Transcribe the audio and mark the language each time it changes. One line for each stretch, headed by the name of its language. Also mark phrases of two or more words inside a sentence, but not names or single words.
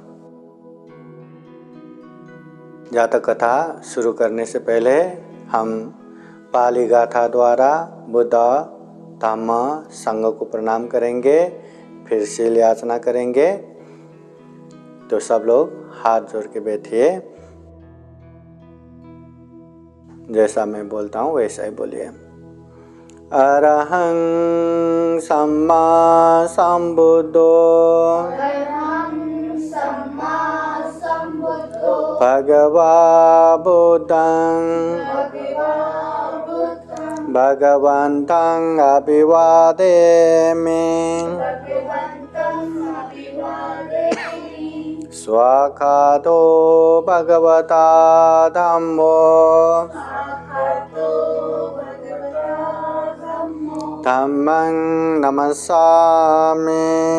Hindi: जातक कथा शुरू करने से पहले हम पाली गाथा द्वारा बुद्ध धम्म संघ को प्रणाम करेंगे, फिर शील याचना करेंगे। तो सब लोग हाथ जोड़ के बैठिए, जैसा मैं बोलता हूँ वैसा ही बोलिए।
Pali: अरहं सम्मा संबुद्धो भगवा बुद्धं भगवन्तं अभिवादेमि स्वाखातो भगवता धम्मो धम्मं नमस्सामि